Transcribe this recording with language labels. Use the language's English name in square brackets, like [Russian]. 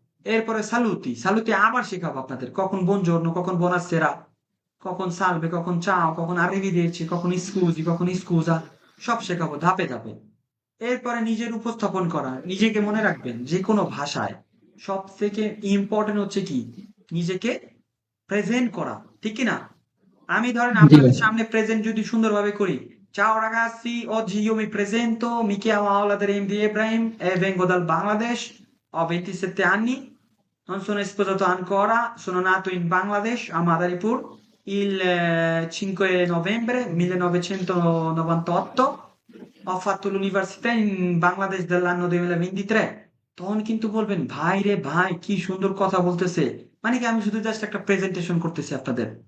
[Bangla] এরপরে সালুতি আবার শেখাবো আপনাদের, কখন বনজোর্নো, কখন বোনাসেরা, কখন সালবে, কখন চাও, কখন আরিভেদেরচি, কখন স্কুজি, কখন স্কুজা, সব শেখাবো ধাপে ধাপে। এরপরে নিজের উপস্থাপন করা, নিজেকে মনে রাখবেন যে কোনো ভাষায় সব থেকে ইম্পর্টেন্ট হচ্ছে কি? নিজেকে প্রেজেন্ট করা, ঠিক কি না? আমি ধরেন আপনাদের সামনে প্রেজেন্ট যদি সুন্দরভাবে করি, [Italian] ciao ragazzi, oggi io mi presento, mi chiamo Auladerem di Ibrahim e vengo dal Bangladesh, ho 27 anni, non sono sposato ancora, sono nato in Bangladesh, a Madaripur, il 5 novembre 1998, ho fatto l'università in Bangladesh dell'anno 2023। [Bangla] তখন কিন্তু বলবেন, ভাই রে ভাই, কি সুন্দর কথা বলতেছে, মানে কি আমি শুধু জাস্ট একটা প্রেজেন্টেশন করতেছি আপনাদের।